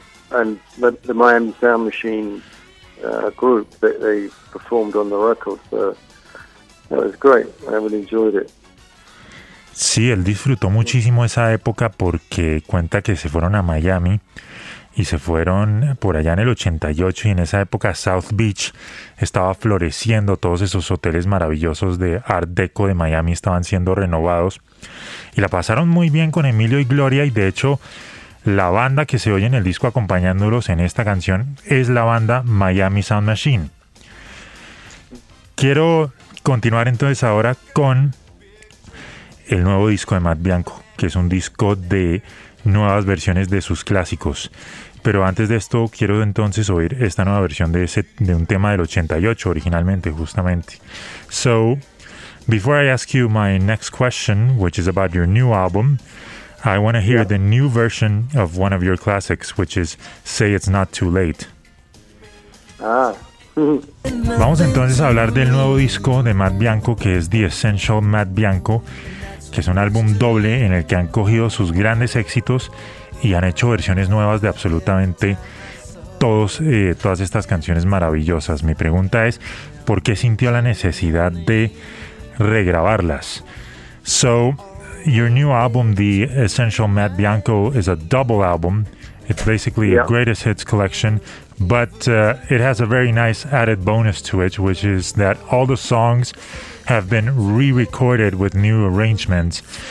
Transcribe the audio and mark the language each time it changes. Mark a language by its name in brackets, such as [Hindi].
[English] And the Miami Sound Machine group, that they performed on the record, so that was great. I really enjoyed it. [Spanish] Sí, él disfrutó muchísimo esa época porque cuenta que se fueron a Miami y se fueron por allá en el 88, y en esa época South Beach estaba floreciendo, todos esos hoteles maravillosos de Art Deco de Miami estaban siendo renovados, y la pasaron muy bien con Emilio y Gloria, y de hecho la banda que se oye en el disco acompañándolos en esta canción es la banda Miami Sound Machine. Quiero continuar entonces ahora con el nuevo disco de Matt Bianco, que es un disco de nuevas versiones de sus clásicos. Pero antes de esto, quiero entonces oír esta nueva versión de un tema del 88, originalmente, justamente. [English] So, before I ask you my next question, which is about your new album, I want to hear the new version of one of your classics, which is Say It's Not Too Late. [Spanish] Vamos entonces a hablar del nuevo disco de Matt Bianco, que es The Essential Matt Bianco, que es un álbum doble en el que han cogido sus grandes éxitos y han hecho versiones nuevas de absolutamente todos, todas estas canciones maravillosas. Mi pregunta es, ¿por qué sintió la necesidad de regrabarlas? [English] So, your new album, The Essential Matt Bianco, is a double album. It's basically a greatest hits collection, but it has a very nice added bonus to it, which is that all the songs have been re-recorded with new arrangements.